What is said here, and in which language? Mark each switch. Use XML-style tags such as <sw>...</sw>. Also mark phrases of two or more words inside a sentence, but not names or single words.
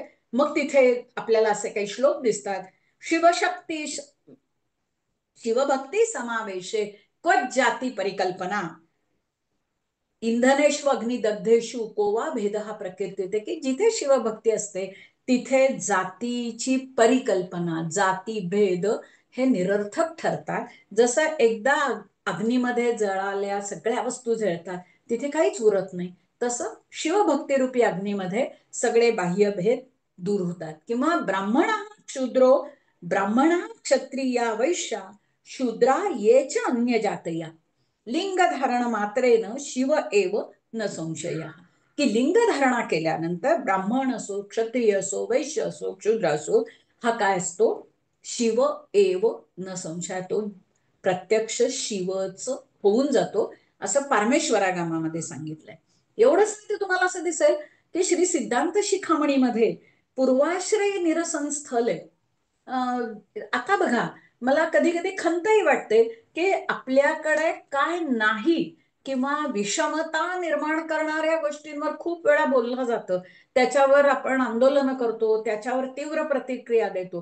<mr>मग तिथे आपल्याला असे काही श्लोक दिसतात.</mr> <sa>शिवशक्ती शिवभक्ती समावेशे क्वच जाती परिकल्पना इंधनेषु अग्निदग्धेषु कोवा भेद हा प्रकृती,</sa> <mr>की जिथे शिवभक्ती असते तिथे जातीची परिकल्पना, जाती भेद हे निरर्थक ठरतात. जसं एकदा अग्नीमध्ये जळाल्या सगळ्या वस्तू जळतात, तिथे काहीच उरत नाही, तसं शिवभक्तिरूपी अग्नीमध्ये सगळे बाह्यभेद दूर होतात.</mr> <sa>किंवा ब्राह्मण शूद्रो ब्राह्मण क्षत्रिया वैश्या शूद्रा ये च अन्य जातया लिंग धारण मात्रेन शिव एव न संशय,</sa> <mr>की लिंग धारणा केल्यानंतर ब्राह्मण असो, क्षत्रिय असो, वैश्य असो, क्षुद्र असो, हा काय असतो,</mr> <sa>शिव एव न संशय,</sa> <mr>तो प्रत्यक्ष शिवच होऊन जातो, असं पारमेश्वरागमामध्ये सांगितलंय. एवढंच ते तुम्हाला असं दिसेल की श्री सिद्धांत शिखामणीमध्ये पूर्वाश्रय निरसनस्थल आहे. आता बघा, मला कधी कधी खंतही वाटते की आपल्याकडे काय नाही किंवा विषमता निर्माण करणाऱ्या गोष्टींवर खूप वेळा बोललं जातं, त्याच्यावर आपण आंदोलनं करतो, त्याच्यावर तीव्र प्रतिक्रिया देतो.</mr>